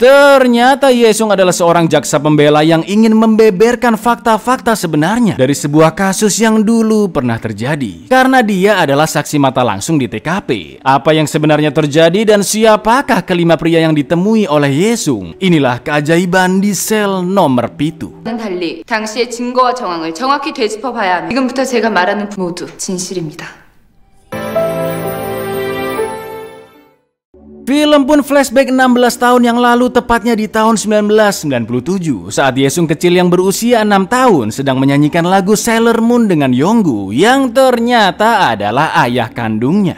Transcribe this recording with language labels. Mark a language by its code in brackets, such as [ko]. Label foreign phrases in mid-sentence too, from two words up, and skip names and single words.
[id] Ternyata Yesung adalah seorang jaksa pembela yang ingin membeberkan fakta-fakta sebenarnya dari sebuah kasus yang dulu pernah terjadi. Karena dia adalah saksi mata langsung di TKP. Apa yang sebenarnya terjadi dan siapakah kelima pria yang ditemui oleh Yesung? Inilah keajaiban di sel nomor 7. [ko] 달리 당시의 증거와 정황을 정확히 되짚어봐야 합니다. 지금부터 제가 말하는 모두 진실입니다. [id] Film pun flashback 16 tahun yang lalu, tepatnya di tahun 1997 saat Yesung kecil yang berusia 6 tahun sedang menyanyikan lagu Sailor Moon dengan Yonggu yang ternyata adalah ayah kandungnya.